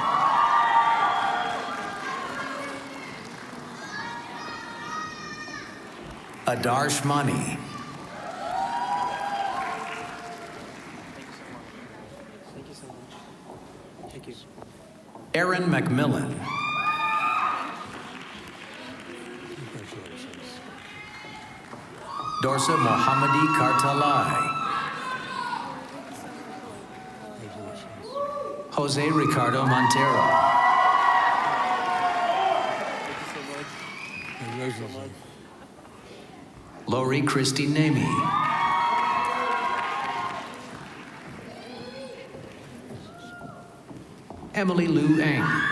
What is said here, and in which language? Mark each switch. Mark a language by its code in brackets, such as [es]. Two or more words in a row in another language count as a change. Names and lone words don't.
[en] Adarsh Mani. Thank you so much. Thank you. Aaron McMillan. Congratulations. Dorsa Mohammadi Kartalai. Jose Ricardo Montero. Congratulations. Lori Christy Nemi. Emily Lou Eng.